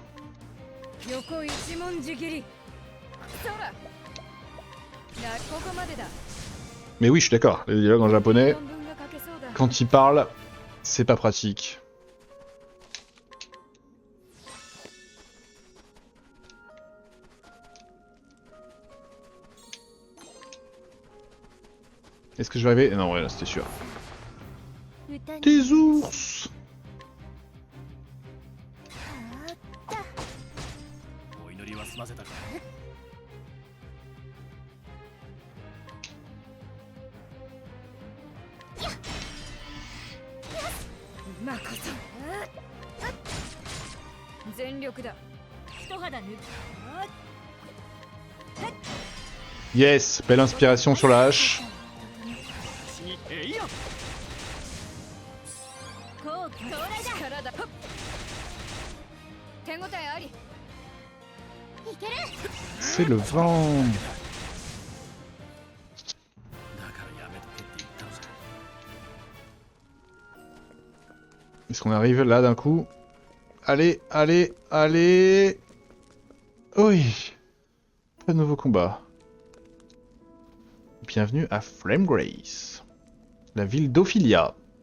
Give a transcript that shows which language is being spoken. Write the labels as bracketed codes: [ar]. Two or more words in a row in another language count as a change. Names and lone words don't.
[ja] 横一文字切りそら来ここまでだ [fr] Mais oui, je suis d'accord. Les dialogues en japonais, [ja] 論文が書けそうだ [fr] quand ils parlent, c'est pas pratique. Est-ce que je vais arriver? Non, ouais, là, c'était sûr. [ja] 歌に [fr] Des ours! [ja] お祈りは済ませたか今こそ全力だ一肌脱ぐ。 [fr] Yes, belle inspiration sur la hache. [ja] 私にえいや後期到来だ。力だ手応えありいける。 [fr] C'est le vent. [ja] だからやめとけって言ったのさ [fr] Est-ce qu'on arrive là d'un coup? Allez, allez, allez. Oui. Pas de nouveau combat. Bienvenue à Flame Grace, la ville d'Ophilia.